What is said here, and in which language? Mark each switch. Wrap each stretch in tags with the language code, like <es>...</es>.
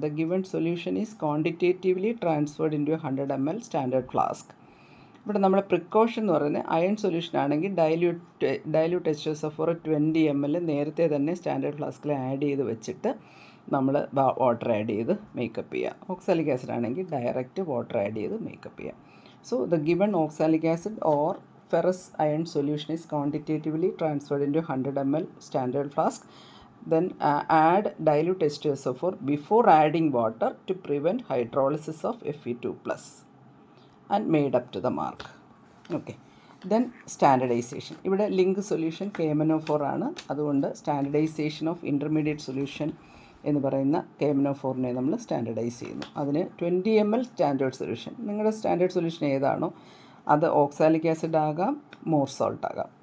<en>The given solution is quantitatively transferred into 100 ml standard flask.</en> <ml>ഇവിടെ നമ്മുടെ precaution എന്ന് പറയുന്നത് അയൺ സൊല്യൂഷൻ ആണെങ്കിൽ ഡയല്യൂട്ട് H2SO4 20 ml നേരത്തെ തന്നെ സ്റ്റാൻഡേർഡ് ഫ്ലാസ്കിൽ ആഡ് ചെയ്ത് വെച്ചിട്ട് നമ്മൾ വാട്ടർ ആഡ് ചെയ്ത് മേക്കപ്പ് ചെയ്യുക. ഓക്സാലിക് ആസിഡ് ആണെങ്കിൽ ഡയറക്റ്റ് വാട്ടർ ആഡ് ചെയ്ത് മേക്കപ്പ് ചെയ്യുക.</ml> <en>So the given oxalic acid or ferrous iron solution is quantitatively transferred into 100 ml standard flask. Then add dilute H2SO4 before adding water to prevent hydrolysis of Fe2+ and made up to the mark. Okay. Then standardization.</en> <ml>ഇവിടെ link solution KMnO4 ആണ്. അതുകൊണ്ട്</ml> <en>standardisation of intermediate solution</en> <ml>എന്ന് പറയുന്ന KMnO4നെ നമ്മൾ standardise ചെയ്യുന്നു. അതിന് 20 ml standard solution, നിങ്ങളുടെ standard solution ഏതാണോ അത് ഓക്സാലിക് ആസിഡ് ആകാം, മോർ സോൾട്ട് ആകാം.</ml>